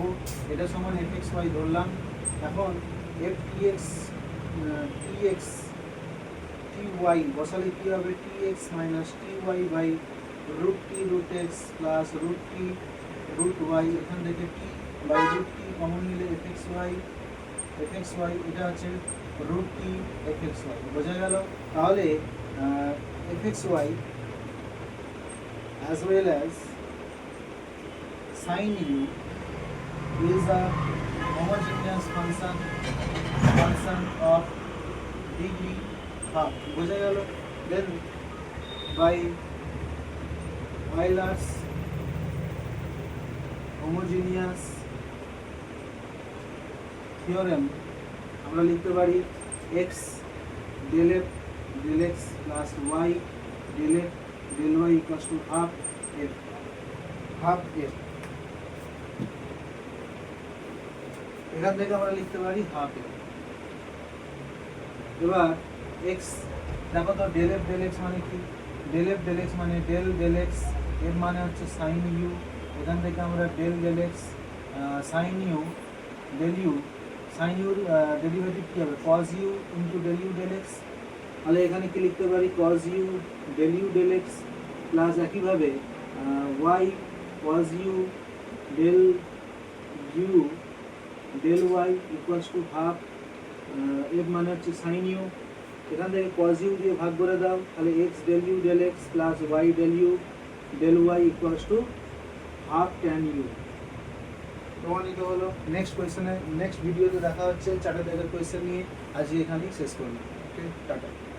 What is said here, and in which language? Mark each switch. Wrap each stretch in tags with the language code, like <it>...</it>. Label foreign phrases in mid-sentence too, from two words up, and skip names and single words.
<bn>এটা সমান fxy ধরলাম। এখন ftx ty বসালে কি হবে, tx মাইনাস ty বাই √t√x প্লাস √t√y, এখান থেকে t বাই √t কমন নিলে fxy এটা আছে √t fxy, বোঝা গেল। তাহলে</bn> <en>fxy as well as sin u is a homogeneous function of degree half,</en> <bn>বোঝা গেল।</bn> <en>Then by Euler's homogeneous theorem</en> <bn>আমরা লিখতে পারি</bn> <en>x del f del x plus y del f del y equals to half f।</en> <bn>এখান থেকে আমরা লিখতে পারি হাফ f। এবার x দেখো তো,</bn> <en>del f del x</en> <bn>মানে কি,</bn> <en>del f del x</en> <bn>মানে del x, এর মানে হচ্ছে sin u। এখান থেকে আমরা del x sin u del u ডেরিভেটিভ কি হবে,</bn> <en>cos u into del u del x.</en> <bn>তাহলে এখানে কি লিখতে পারি,</bn> <en>cos u del u del x</en> <bn>প্লাস একইভাবে y cos u del u del y</bn> <en>equals to half,</en> <bn>এর মানে হচ্ছে sin u। এখান থেকে cos u দিয়ে ভাগ করে দাও, তাহলে x del u del x প্লাস y del u del y</bn> <en>equals to half tan u.</en> <bn>প্রমাণিত হলো। নেক্সট কোয়েশ্চেনে, নেক্সট ভিডিওতে দেখা হচ্ছে 4 দাগের কোয়েশ্চেন নিয়ে। আজকে এখানেই শেষ করলাম। ওকে, টাটা।</bn>